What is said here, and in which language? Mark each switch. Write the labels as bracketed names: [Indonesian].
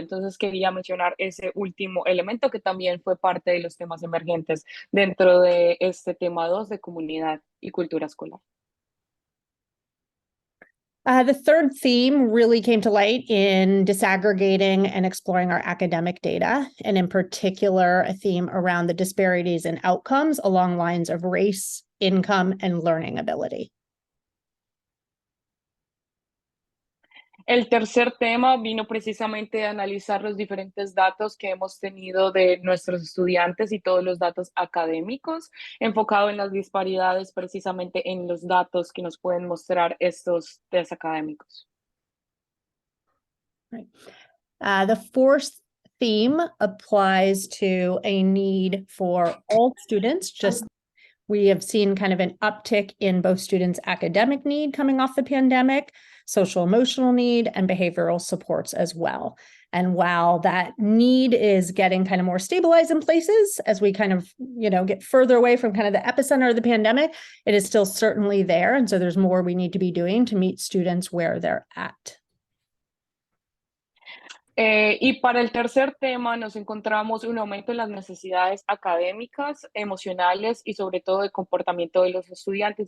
[Spanish] Entonces quería mencionar ese último elemento que también fue parte de los temas emergentes dentro de este tema 2 de comunidad y cultura escolar. [English] The third theme really came to light in disaggregating and exploring our academic data, and in particular, a theme around the disparities in outcomes along lines of race, income, and learning ability. [Spanish] El tercer tema vino precisamente de analizar los diferentes datos que hemos tenido de nuestros estudiantes y todos los datos académicos, enfocado en las disparidades precisamente en los datos que nos pueden mostrar estos test académicos. [English] Right. The fourth theme applies to a need for all students. We have seen kind of an uptick in both students' academic need coming off the pandemic, social emotional need, and behavioral supports as well. And while that need is getting kind of more stabilized in places as we kind of, get further away from kind of the epicenter of the pandemic, it is still certainly there. And so there's more we need to be doing to meet students where they're at. [Spanish] Y para el tercer tema nos encontramos un aumento en las necesidades académicas, emocionales y sobre todo de comportamiento de los estudiantes.